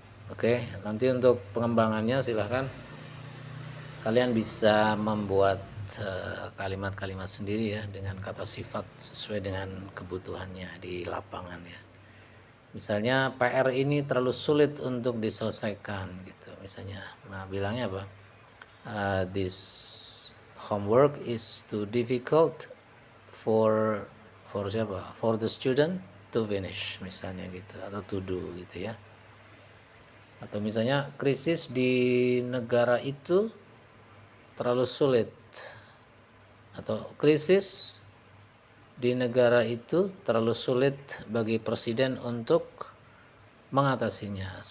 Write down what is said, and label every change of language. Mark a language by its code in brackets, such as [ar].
[id] Oke, nanti untuk pengembangannya silahkan kalian bisa membuat kalimat-kalimat sendiri ya dengan kata sifat sesuai dengan kebutuhannya di lapangan ya. Misalnya PR ini terlalu sulit untuk diselesaikan gitu. Misalnya, bilangnya apa? [en] This homework is too difficult for [id] siapa? [en] For the student to finish [id] misalnya gitu, atau [en] to do [id] gitu ya. Atau misalnya krisis di negara itu terlalu sulit, atau krisis di negara itu terlalu sulit bagi presiden untuk mengatasinya.